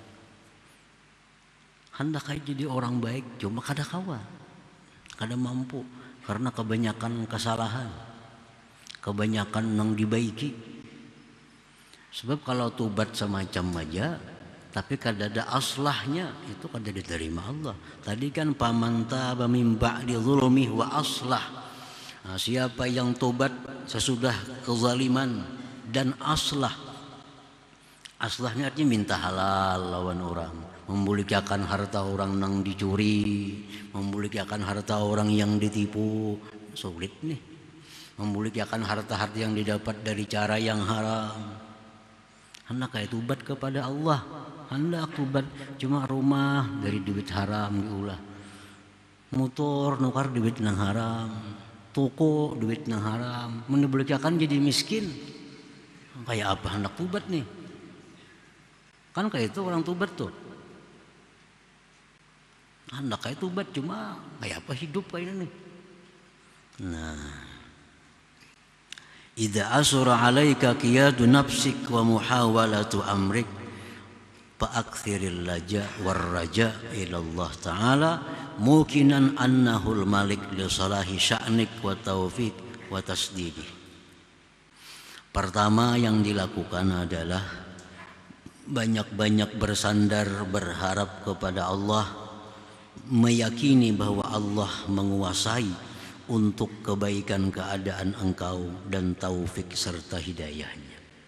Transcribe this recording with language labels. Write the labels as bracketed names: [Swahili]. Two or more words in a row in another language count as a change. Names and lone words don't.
[Banjar] Hendak jadi orang baik, cuma kada kawa, kada mampu, karena kebanyakan kesalahan, kebanyakan yang dibaiki. Sebab kalau tobat semacam aja, tapi kada ada aslahnya, itu kada diterima Allah. Tadi kan paman [Arabic] تاب من بعد ظلمه وأصلح. [Banjar] Nah, siapa yang tobat sesudah kezaliman dan aslah. Aslahnya artinya minta halal lawan orang, membulikan harta orang yang dicuri, membulikan harta orang yang ditipu. Sulit nih. Membulikan harta-harta yang didapat dari cara yang haram. Hendak kayak tobat kepada Allah, hendak tobat, cuma rumah dari duit haram diulah, motor nukar duit nang haram, toko duit nang haram, menibulikakan jadi miskin. Kayak apa hendak tobat nih? Kan kayak itu orang tobat tuh. Hendak kayak tobat, cuma kayak apa hidup kayak ini. Nah, [Arabic] إذا عسر عليك قياد نفسك ومحاولة أمرك فأكثر اللجأ والرجاء إلى الله تعالى موقنا أنه المالك لصلاح شأنك والتوفيق والتسديد. [Indonesian] Pertama yang dilakukan adalah banyak-banyak bersandar berharap kepada Allah, meyakini bahwa Allah menguasai untuk kebaikan keadaan engkau dan taufik serta hidayahnya.